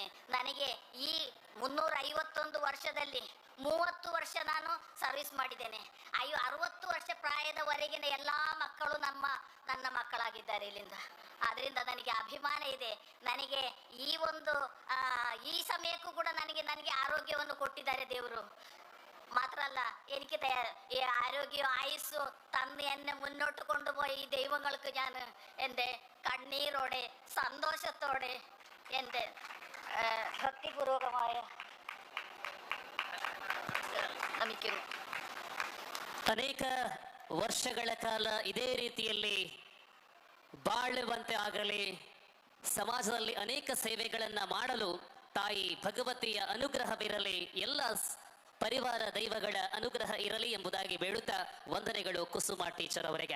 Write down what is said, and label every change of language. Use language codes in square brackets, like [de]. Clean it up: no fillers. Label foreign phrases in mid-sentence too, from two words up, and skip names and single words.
[kn] ನನಗೆ ಈ 351 ವರ್ಷದಲ್ಲಿ 30 ವರ್ಷ ನಾನು ಸರ್ವಿಸ್ ಮಾಡಿದ್ದೇನೆ. 60 ವರ್ಷ ಪ್ರಾಯದವರೆಗಿನ ಎಲ್ಲ ಮಕ್ಕಳು ನನ್ನ ಮಕ್ಕಳಾಗಿದ್ದಾರೆ ಇಲ್ಲಿಂದ. ಅದರಿಂದ ನನಗೆ ಅಭಿಮಾನ ಇದೆ. ನನಗೆ ಈ ಸಮಯಕ್ಕೂ ಕೂಡ ನನಗೆ ಆರೋಗ್ಯವನ್ನು ಕೊಟ್ಟಿದ್ದಾರೆ ದೇವರು. ಮಾತ್ರ ಅಲ್ಲ, [ml] എനിക്ക് ഈ ആരോഗ്യം ആയുസ്സു തന്ന് എന്നെ മുന്നോട്ട് കൊണ്ടുപോയി ഈ ദൈവങ്ങൾക്ക് ഞാൻ എൻ്റെ കണ്ണീരോടെ സന്തോഷത്തോടെ എൻ്റെ ഭക്തിപൂർവകമായ ನಮಿക്കുന്നു. [kn] ಅನೇಕ ವರ್ಷಗಳ ಕಾಲ ಇದೇ ರೀತಿಯಲ್ಲಿ ಬಾಳುವಂತೆ ಆಗಲಿ, ಸಮಾಜದಲ್ಲಿ ಅನೇಕ ಸೇವೆಗಳನ್ನು ಮಾಡಲು ತಾಯಿ ಭಗವತಿಯ ಅನುಗ್ರಹವಿರಲಿ, ಎಲ್ಲ ಪರಿವಾರ ದೈವಗಳ ಅನುಗ್ರಹ ಇರಲಿ ಎಂಬುದಾಗಿ ಬೇಡುತ್ತಾ ವಂದನೆಗಳು ಕುಸುಮ ಟೀಚರ್ ಅವರಿಗೆ.